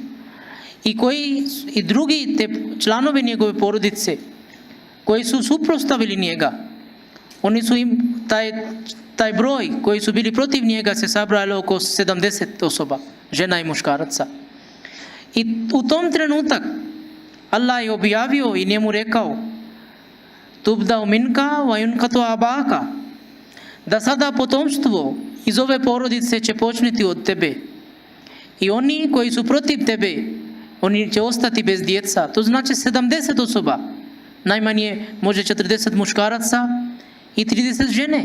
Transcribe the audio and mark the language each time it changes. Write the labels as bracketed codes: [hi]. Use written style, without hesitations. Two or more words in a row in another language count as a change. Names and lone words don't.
[bs] I drugi te članovi njegove porodice, koji su suprotstavili njega, oni su taj broj koji su bili protiv njega se sabrali oko 70 osoba, žena i muškaraca. I u tom trenutak Allah je objavio i njemu rekao, [ar] تبدأ منك وينقطع أباك, [bs] da sada potomstvo iz ove porodice će početi od tebe. I oni koji su protiv tebe, oni će ostati bez djeca. To znači 70 osoba. Najmanje može 40 muškaraca i 30 žene.